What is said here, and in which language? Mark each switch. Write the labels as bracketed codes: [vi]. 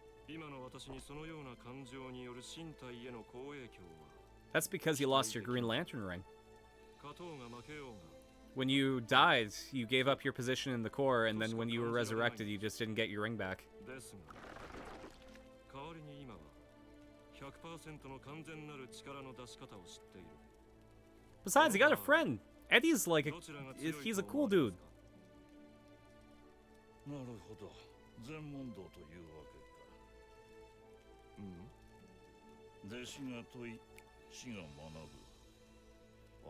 [ja] 今の私にそのような感情による身体への好影響は [en] That's because you lost your Green Lantern ring. [ja] 勝とうが負けようが [en] When you died, you gave up your position in the Corps, and then when you were resurrected, you just didn't get your ring back. [ja] ですが代わりに今は 100% の完全なる力の出し方を知っている。 [en] Besides, you got a friend. Eddie's like he's a cool dude. [ja] なるほど。全問答というわけか。弟子が問い、師が学ぶ。